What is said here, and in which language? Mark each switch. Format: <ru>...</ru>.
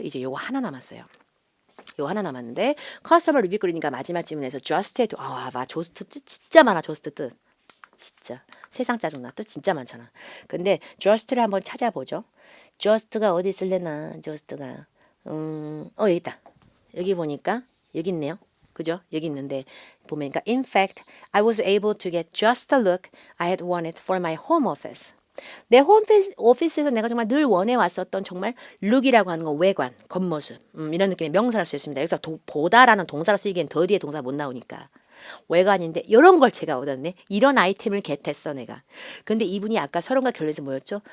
<ko>이제 요거 하나 남았어요. 요거 하나 남았는데 커스터머 리뷰 그리니까 마지막 질문에서 just에 저스트 뜻 진짜 많아. 저스트 뜻 진짜 세상 짜증나 뜻 진짜 많잖아. 근데 just를 한번 찾아보죠. just가 어디 있을래나. just가 여기 있다. 여기 보니까 여기 있네요. 그죠? 여기 있는데 보니까</ko> <en>in fact I was able to get just the look I had wanted for my home office.</en> <ko>내 홈 오피스에서 내가 정말 늘 원해왔었던 정말 룩이라고 하는 거 외관, 겉모습 이런 느낌의 명사를 쓰였습니다. 여기서 보다라는 동사를 쓰기엔 더 뒤에 동사 못 나오니까 외관인데 이런 걸 제가 얻었네. 이런 아이템을 겟했어 내가. 근데 이분이 아까 서론과 결론에서 뭐였죠?</ko>